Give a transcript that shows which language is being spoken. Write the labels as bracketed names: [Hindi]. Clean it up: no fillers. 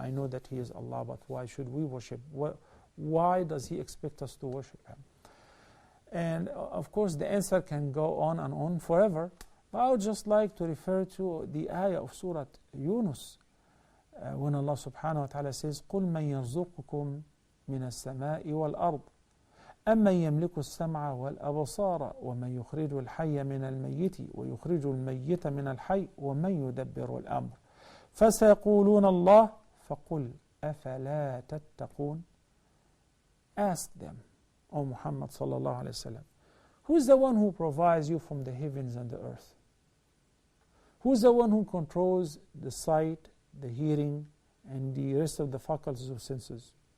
[English] I know that He is Allah, but why should we worship? Why does He expect us to worship Him? And of course, the answer can go on and on forever. But I would just like to refer to the ayah of Surah Yunus, when Allah subhanahu wa ta'ala says, [Arabic] قُلْ مَنْ يَرْزُقُكُمْ مِنَ السَّمَاءِ وَالْأَرْضِ أَمَّنْ يَمْلِكُ السَّمْعَ وَالْأَبْصَارَ وَمَنْ يُخْرِجُ الْحَيَّ مِنَ الْمَيِّتِ وَيُخْرِجُ الْمَيِّتَ مِنَ الْحَيِّ وَمَنْ يُدَبِّرُ الْأَمْرِ فَسَيَقُولُونَ اللَّهُ فَقُلْ أَفَلَا تَتَّقُونَ. [English] Ask them, O Muhammad sallallahu alayhi wa sallam, who is the one who provides you from the heavens and the earth? Who is the one who controls the sight, the hearing, and the rest of the faculties of senses?